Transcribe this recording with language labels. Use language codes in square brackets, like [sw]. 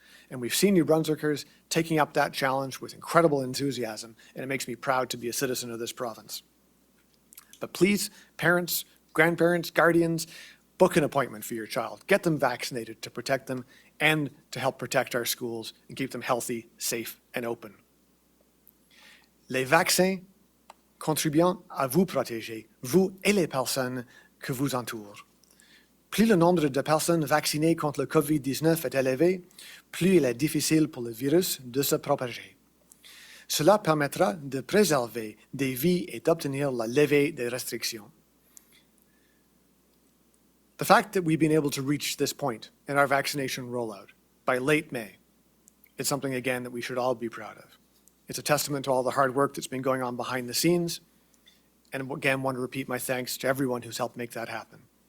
[en] And we've seen New Brunswickers taking up that challenge with incredible enthusiasm, and it makes me proud to be a citizen of this province. But please, parents, grandparents, guardians, book an appointment for your child. Get them vaccinated to protect them and to help protect our schools and keep them healthy, safe, and open. [fr] Les vaccins contribuent à vous protéger, vous et les personnes que vous entourent. Plus le nombre de personnes vaccinées contre le COVID-19 est élevé, plus il est difficile pour le virus de se propager. Cela permettra de préserver des vies et d'obtenir la levée des restrictions. [en] The fact that we've been able to reach this point in our vaccination rollout by late May is something, again, that we should all be proud of. It's a testament to all the hard work that's been going on behind the scenes. And again, want to repeat my thanks to everyone who's helped make that happen.